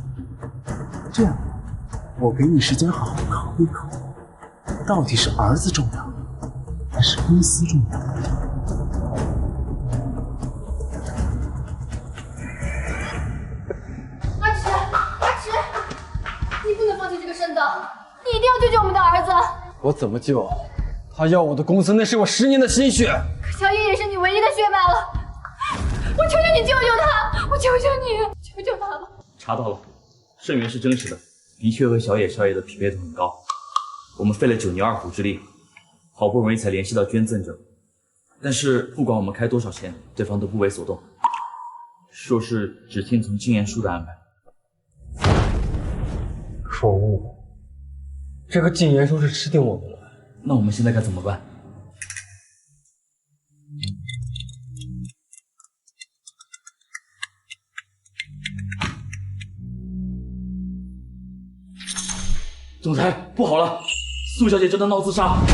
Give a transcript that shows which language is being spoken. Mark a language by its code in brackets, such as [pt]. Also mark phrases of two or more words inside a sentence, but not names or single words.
[zh] 這樣，我給你時間好好考慮考慮，到底是兒子重要，還是公司重要？阿池，你不能放棄這個聖道，你一定要救救我們的兒子。我怎麼救？他要我的公司，那是我10年的心血。可小野也是你唯一的血脈了，我求求你救救他！我求求你，求救他了。查到了，圣元是真實的，的確和小野少爺的匹配度很高。我們費了9牛2虎之力，好不容易才聯繫到捐贈者，但是不管我們開多少錢，對方都不為所動，說是只聽從禁言書的安排。可惡！這個禁言書是吃定我們了。那我們現在該怎麼辦？总裁，不好了，苏小姐正在鬧自殺。